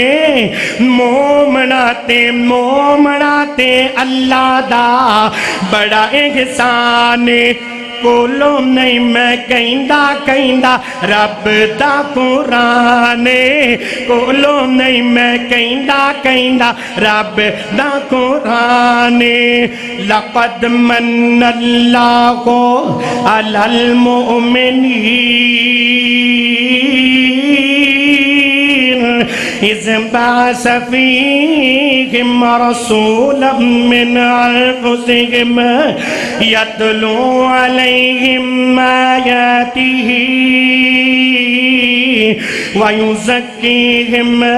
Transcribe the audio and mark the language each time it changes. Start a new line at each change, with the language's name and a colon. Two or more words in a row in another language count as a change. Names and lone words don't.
Punjabi: مومنا تے اللہ دا بڑا احسان کولوں نہیں میں کہندا رب دا قرآن کولوں نہیں میں کہندا رب دا قرآن
Arabic: لقد من اللہ علی المؤمنین اذ بعث فیہم رسولا من انفسہم یتلو علیہم آیاتہ وَيُزَكِّيهِمْ